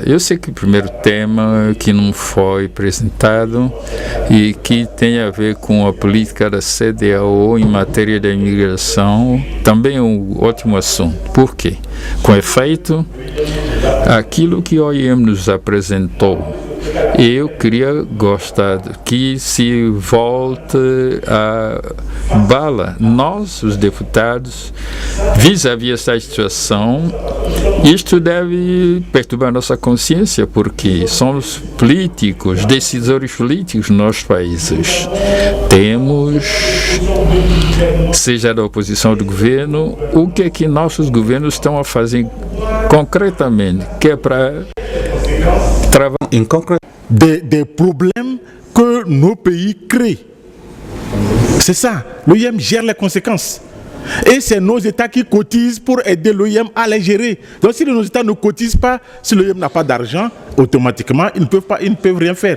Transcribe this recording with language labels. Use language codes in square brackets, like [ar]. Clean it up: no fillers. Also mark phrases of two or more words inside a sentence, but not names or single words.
[pt] Eu sei que o primeiro tema que não foi apresentado e que tem a ver com a política da CEDEAO em matéria da imigração também é um ótimo assunto. Por quê? Com efeito, aquilo que a OIM nos apresentou, eu queria gostar que se volte a bala, nós, os deputados, vis-à-vis essa situação. Isto deve perturbar nossa consciência, porque somos políticos, decisores políticos nos nossos países. Temos, seja da oposição ou do governo, o que é que nossos governos estão a fazer concretamente, que é para trabalhar [fr] des problèmes que nos pays créent. C'est ça, l'OIM gère les conséquences. Et c'est nos États qui cotisent pour aider l'OIM à les gérer. Donc si nos États ne cotisent pas, si l'OIM n'a pas d'argent, automatiquement, ils ne peuvent rien faire.